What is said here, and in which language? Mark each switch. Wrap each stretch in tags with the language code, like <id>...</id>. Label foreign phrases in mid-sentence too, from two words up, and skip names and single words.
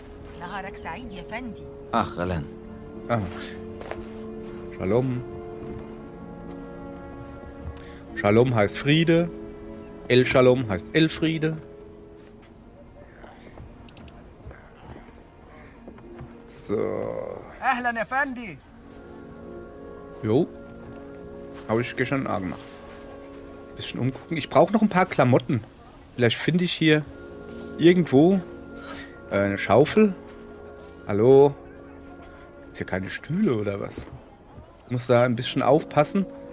<de>Ach, Relen. Ah. Shalom. Shalom heißt Friede. El Shalom heißt Elfriede. So.</de> <ar>اهلا يا فندي.</ar> <de>Jo. Habe ich gestern auch gemacht. Bisschen umgucken. Ich brauche noch ein paar Klamotten. Vielleicht finde ich hier irgendwo eine Schaufel. Hallo? Ist hier keine Stühle oder was? Ich muss da ein bisschen aufpassen.</de>